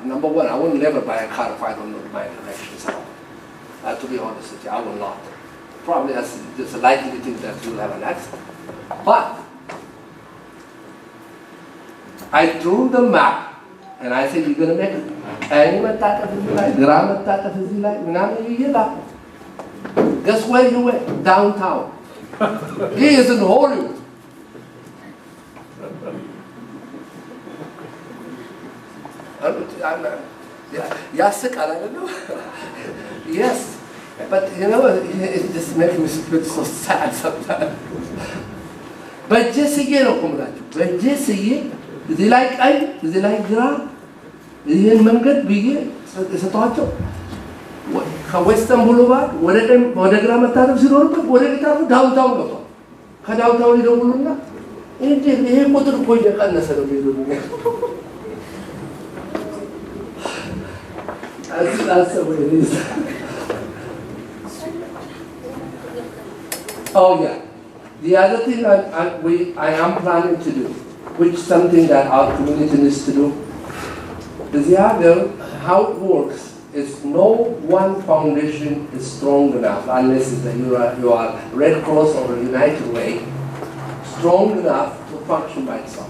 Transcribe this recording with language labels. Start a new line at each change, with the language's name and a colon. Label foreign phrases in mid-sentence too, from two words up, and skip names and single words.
English: Number one, I would never buy a car if I don't know my directions at all. To be honest with you, I will not. Probably there's a likely thing that you'll have an accident. But I drew the map and I said, you're going to make it.
Amharic: And መታጠፍ እዚህ ላይ ግራ መታጠፍ እዚህ ላይ ምናምን ይላል.
English: Guess where you went? Downtown. He is in Hollywood.
Amharic: ያስቃል አይደለም?
English: Yes, but you know, it just makes me feel so sad sometimes.
Amharic: በጀስዬ ነው እኮ የምላችሁ። በጀስዬ እዚህ ላይ ቀኝ እዚህ ላይ ግራ ይህን መንገድ ብዬ የሰጠኋቸው ከዌስተርን ቡሉቫርድ ወደ ግራ መታጠፍ ሲኖርበት ወደ ጌታሩ ዳውንታውን ገብቷል። ከዳውንታውን ይደውሉና እንዴ ይሄ ቁጥር እኮ እየቀነሰ ነው የሚሉኝ።
English: That's the way it is. Oh yeah. The other thing I am planning to do, which is something that our community needs to do, is how it works is no one foundation is strong enough, unless you are Red Cross or United Way, strong enough to function by itself.